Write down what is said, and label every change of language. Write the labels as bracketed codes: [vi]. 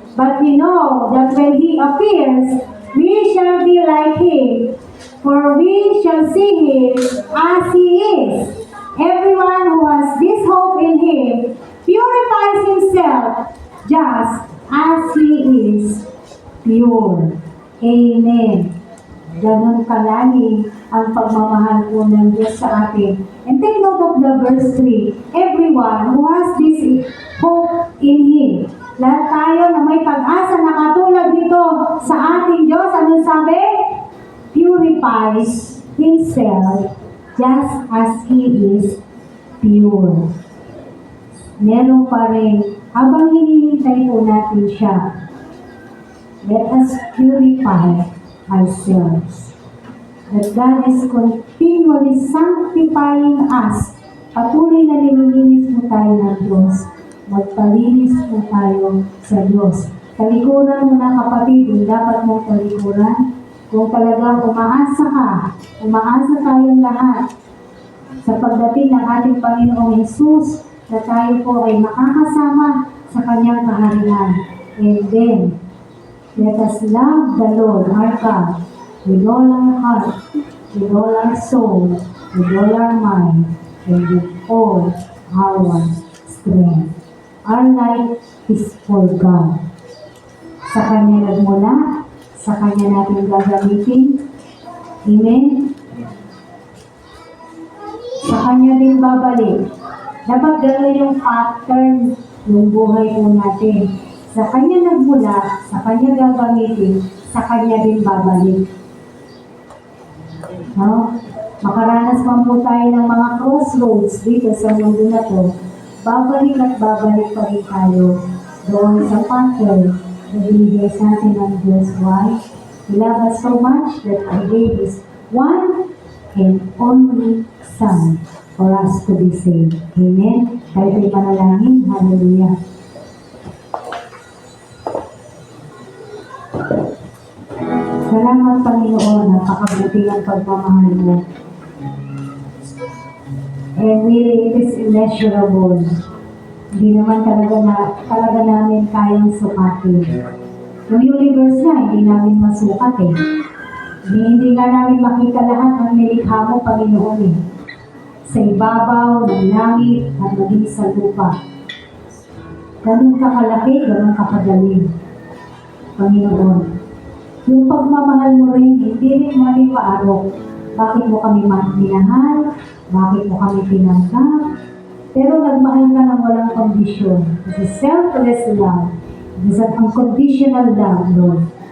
[en] But we know that when He appears, we shall be like Him, for we shall see Him as He is. Everyone who has this hope in Him purifies himself just as He is pure. Amen. [tl] Ganon kalagi ang pagmamahal po ng Diyos sa atin. [en] And take note of the verse 3. Everyone who has this hope in Him. [tl] Lahat tayo na may pag-asa na katulad nito sa ating Diyos. Ano sabi? [en] Purifies himself just as He is pure. [tl] Meron pa rin, habang hinihintay po natin siya, [en] let us purify ourselves. That God is continually sanctifying us. [tl] Patuloy na nililinis mo tayo ng Diyos. Magpalinis po tayo sa Diyos. Talikuran mo na kapatid, yung dapat mong talikuran. Kung talagang umaasa tayong lahat sa pagdating ng ating Panginoong Hesus, na tayo po ay makakasama sa Kanyang kaharian. [en] And then, let us love the Lord our God with all our heart, with all our soul, with all our mind, and with all our strength. Our life is for God. [tl] Sa Kanya nagmula, sa Kanya natin gagamitin. Amen? Sa Kanya din babalik. Dapat gano'n yung pattern ng buhay po natin. Sa Kanya nagmula, sa Kanya gagamitin, sa Kanya din babalik. No? Makaranas man po tayo ng mga crossroads dito sa mundo na to, babalik at babalik pa rin tayo doon sa pattern na binigay sa atin ng Diyos. [en] Why? He loved us so much that He gave His one and only Son for us to be saved. [tl] Amen? Tayo ay panalangin. Hallelujah. Salamat, Panginoon, napakabuti ang pagmamahal mo. [en] And really, it is immeasurable. [tl] Hindi naman talaga namin kayang sukatin. Yung universe na, hindi namin masukat eh. Hindi nga namin makita lahat ng nilikha mo, Panginoon eh. Sa ibabaw, ng langit, at maging sa lupa. Ganun kakalaki, ganun kakagaling. Panginoon, yung pagmamahal mo rin, hindi rin mali paarok. Bakit mo kami minahal? Bakit mo kami tinanggap? Pero nagmahal ka ng walang kondisyon. [en] It is selfless love. It is an unconditional love, Lord.